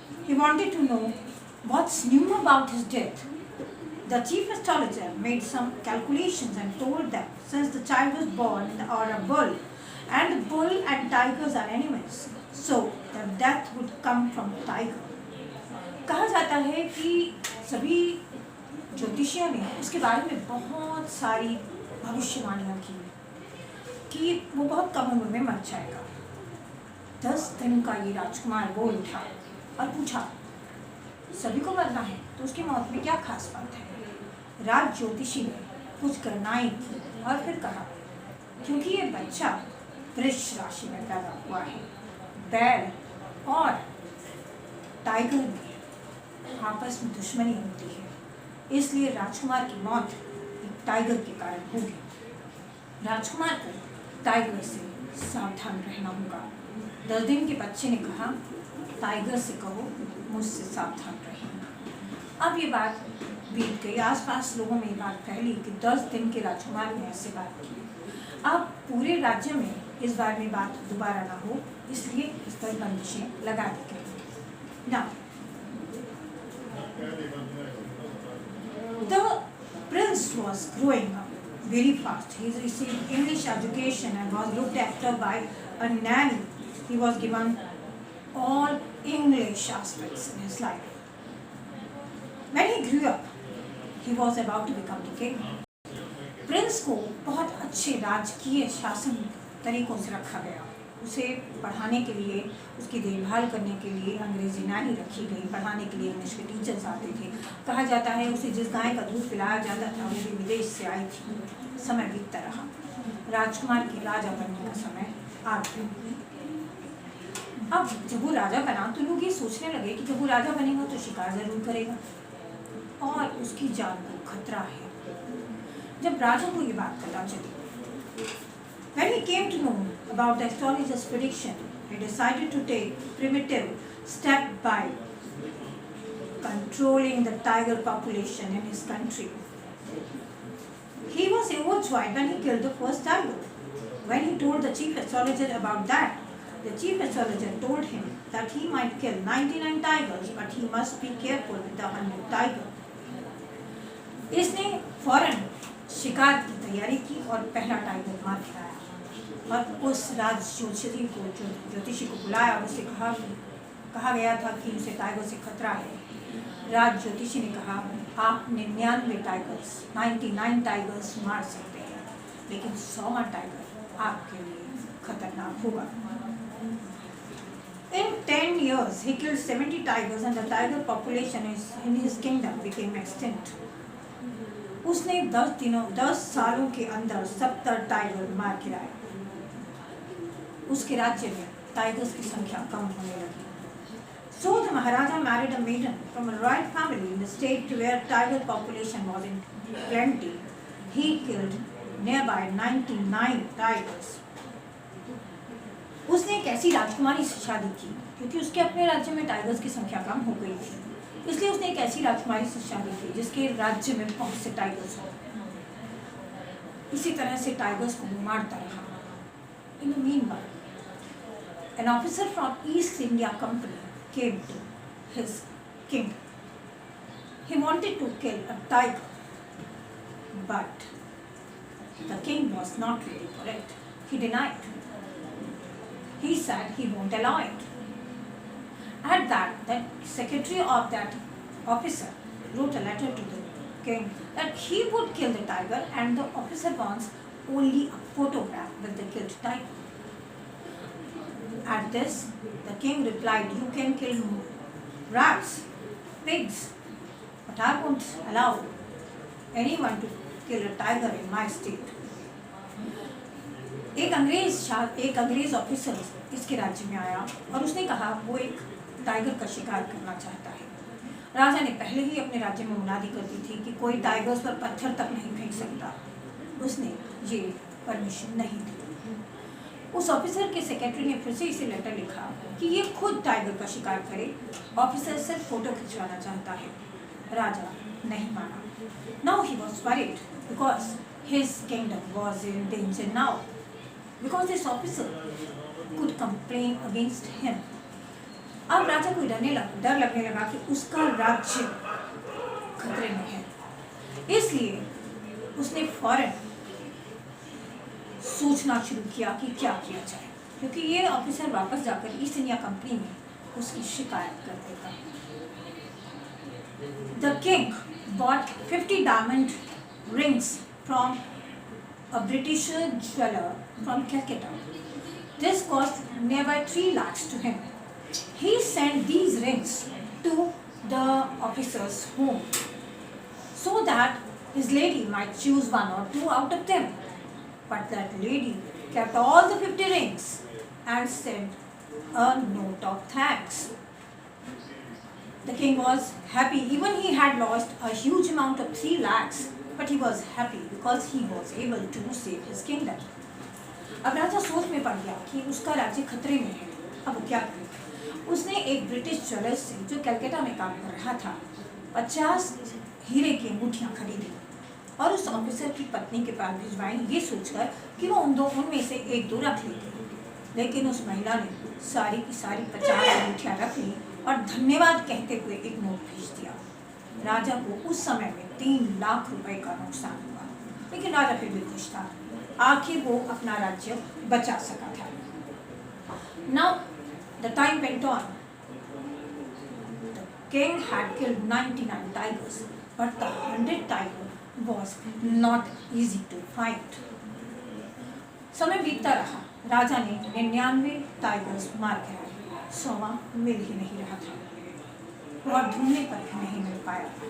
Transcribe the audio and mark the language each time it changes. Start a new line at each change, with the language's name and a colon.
English: He wanted to know what's new about his death. The chief astrologer made some calculations and told them since the child was born or a bull, and the bull and tigers are enemies, so the death would come from tiger.
Hindi: कहा जाता है कि सभी ज्योतिषियों ने उसके बारे में बहुत सारी भविष्यवाणियाँ की कि वो बहुत कम उम्र में मर जाएगा। 10 दिन का ये राजकुमार बोल उठा और पूछा, सभी को मरना है तो उसकी मौत में क्या खास बात है? राज ज्योतिषी ने कुछ गणनाएं की और फिर कहा, क्योंकि ये बच्चा वृष राशि में पैदा हुआ है, बैल और टाइगर में आपस में दुश्मनी होती है, इसलिए राजकुमार की मौत एक टाइगर के कारण होगी। राजकुमार को टाइगर से सावधान रहना होगा। 10 दिन के बच्चे ने कहा, टाइगर से कहो मुझसे सावधान रहना। अब ये बात बीत गई, आसपास लोगों में ये बात फैली कि 10 दिन के राजकुमार ने ऐसे बात की। अब पूरे राज्य में इस बारे में बात दोबारा ना हो, इसलिए इस पर बंदिशें लगा दी गई।
English: Now, the prince was growing up very fast. He received English education and was looked after by a nanny. He was given all English aspects in his life. When he grew up, he was about to become the king.
Hindi: Prince को बहुत अच्छे राजकीय शासन तरीकों से रखा गया। उसे पढ़ाने के लिए, उसकी देखभाल करने के लिए अंग्रेजी नानी रखी गई, पढ़ाने के लिए इंग्लिश के टीचर्स आते थे। कहा जाता है उसे जिस गाय का दूध पिलाया जाता था वो भी विदेश से आई थी। समय बीतता रहा, राजकुमार के राजा बनने का समय आ गया। अब जब वो राजा बना तो लोग ये सोचने लगे कि जब वो राजा बनेगा तो शिकार जरूर करेगा और उसकी जान को खतरा है। जब राजा को ये बात पता चली,
English: when he came to know about the astrologer's prediction, he decided to take primitive step by controlling the tiger population in his country. He was overjoyed when he killed the first tiger. When he told the chief astrologer about that, the chief astrologer told him that he might kill 99 tigers, but he must be careful with the 100th tiger.
Hindi: इसने फौरन शिकार की तैयारी की और पहला tiger मार गिराया और उस राज ज्योतिषी को बुलाया और उसे कहा गया था कि उसे टाइगर से खतरा है। राज ज्योतिषी ने कहा, आप 99 टाइगर्स 99 टाइगर्स मार सकते हैं, लेकिन 100वां टाइगर आपके लिए खतरनाक होगा।
English: In 10 years, he killed 70 tigers and the tiger population in his kingdom became extinct.
Hindi: उसने 10 सालों के अंदर 70 टाइगर मार गिराए। उसके राज्य में टाइगर्स की संख्या कम होने लगी।
English: So the Maharaja married a maiden from a royal family in the state where tiger population was in plenty. He killed nearby 99 tigers.
Hindi: उसने एक ऐसी राजकुमारी से शादी की क्योंकि उसके अपने राज्य में टाइगर्स की संख्या कम हो गई थी, इसलिए उसने एक ऐसी राजकुमारी से शादी की जिसके राज्य में बहुत से टाइगर्स हो। इसी तरह से टाइगर्स को मारता रहा।
English: In the meanwhile, an officer from East India Company came to his king. He wanted to kill a tiger, but the king was not ready for it. He denied. He said he won't allow it. At that, the secretary of that officer wrote a letter to the king that he would kill the tiger and the officer wants only a photograph with the killed tiger. At this, the king replied, "You can kill rats, pigs, but I won't allow anyone to kill a tiger in my state."
Hindi: एक अंग्रेज officer इसके राज्य में आया और उसने कहा वो एक टाइगर का शिकार करना चाहता है। राजा ने पहले ही अपने राज्य में मुनादी कर दी थी कि कोई टाइगर्स पर पत्थर तक नहीं फेंक सकता। उसने ये परमिशन नहीं दी। उस ऑफिसर के सेक्रेटरी ने फिर से इसे लेटर लिखा कि ये खुद टाइगर का शिकार करे, ऑफिसर सिर्फ फोटो खिंचवाना चाहता है। राजा नहीं माना।
English: Now he was worried because his kingdom was in danger now, because this officer could complain against him.
Hindi: अब राजा को डर लगने लगा कि उसका राज्य खतरे में है, इसलिए उसने फौरन सोचना शुरू किया कि क्या किया जाए, क्योंकि ये ऑफिसर वापस जाकर ईस्ट इंडिया कंपनी में उसकी शिकायत कर देगा।
English: The king bought 50 diamond rings from a British jeweler from Calcutta. This cost nearby 3 lakhs to him. He sent these rings to the officer's home so that his lady might choose one or two out of them. But that lady kept all the 50 rings and sent a note of thanks. The king was happy. Even he had lost a huge amount of 3 lakhs. But he was happy because he was able to save his kingdom.
Hindi: अब राजा सोच में पड़ गया कि उसका राज्य खतरे में है। अब वो क्या करे? उसने एक ब्रिटिश ज्वेलर से जो कलकत्ता में काम कर रहा था 50 हीरे की अंगूठियाँ खरीदी और उस ऑफिसर की पत्नी के पास भिजवाई, ये सोचकर कि वो उनमें से एक दो रख लेगी। लेकिन उस महिला ने सारी की सारी 50 अंगूठियाँ रख ली और धन्यवाद कहते हुए एक नोट भेज दिया। राजा को उस समय में 3 लाख रुपए का नुकसान हुआ, लेकिन राजा फिर भी खुश था। आखिर वो अपना राज्य बचा सका था।
English: Now the time went on. The king had killed 99 tigers, but the 100th tiger was not easy to find.
Hindi: समय बीतता रहा। राजा ने 99 टाइगर्स मार गिराए, 100वां मिल ही नहीं रहा था और ढूंढने पर भी नहीं मिल पाया।